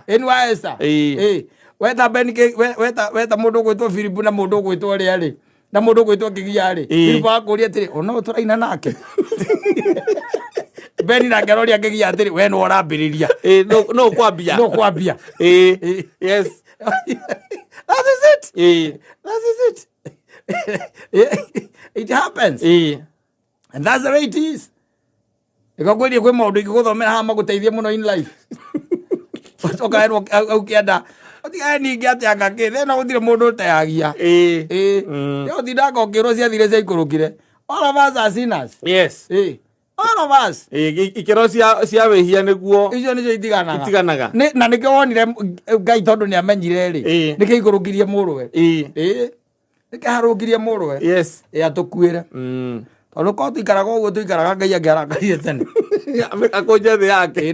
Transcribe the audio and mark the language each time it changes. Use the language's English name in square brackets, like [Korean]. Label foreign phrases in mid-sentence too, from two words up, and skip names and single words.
[Kikuyu] wa Esther weta beni weta mũndũ gwĩtwo Philip na mũndũ gwĩtwo ũrĩa rĩ na mũndũ gwĩtwo kĩgia rĩ Philip akũria atĩrĩ ona ũtũraina nake beni na ngeroria kĩgia atĩrĩ we no ũrambĩrĩria no kwambia [English] yes that is it it happens and that's the way it is [Kikuyu] ikakwĩria kwĩ maũndũ ingĩgũthomera haha magũteithie mũno [English] in life [Kikuyu] ũkaerwo ũkĩenda ũtigae ningĩ atĩ angakĩ thĩna gũtirĩ mũndũ ũteagia ũtindanga ũkĩrwo ciathire ciaikũrũkire [English] all of us are sinners all of us [Kikuyu] ikĩro cia wĩhia nĩguo icio nĩcio itiganaga na nĩkĩo wonire Ngai tondũ nĩ amenyire rĩ nĩkĩo ikũrũkirie mũrũwe nĩkĩharũkirie mũrũwe atũkuĩre tondũ ko tũikaraga ũguo tũikaraga Ngai angĩarakarire tene akũnja thĩ yake